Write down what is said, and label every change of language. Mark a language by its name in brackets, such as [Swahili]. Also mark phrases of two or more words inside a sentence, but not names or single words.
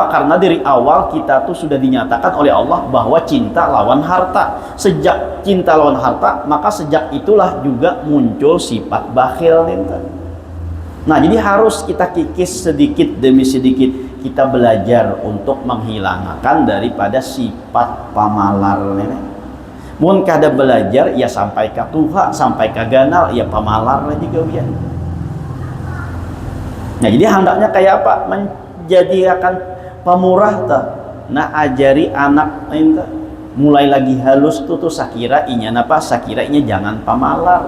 [Banjar] Karena dari awal kita tuh sudah dinyatakan oleh Allah bahwa cinta lawan harta. Sejak cinta lawan harta, maka sejak itulah juga muncul sifat bakhil ini. Nah jadi harus kita kikis sedikit demi sedikit, kita belajar untuk menghilangkan daripada sifat pamalar ini. Mun kada belajar ya sampai ke tuha, sampai ke ganal ya pamalar juga ya. Nah jadi hendaknya kayak apa? [Indonesian] Menjadikan pemurah ta. [Banjar] Nah ajari anak ini mulai lagi halus tuh sakira inya napa, sakira inya jangan pamalar.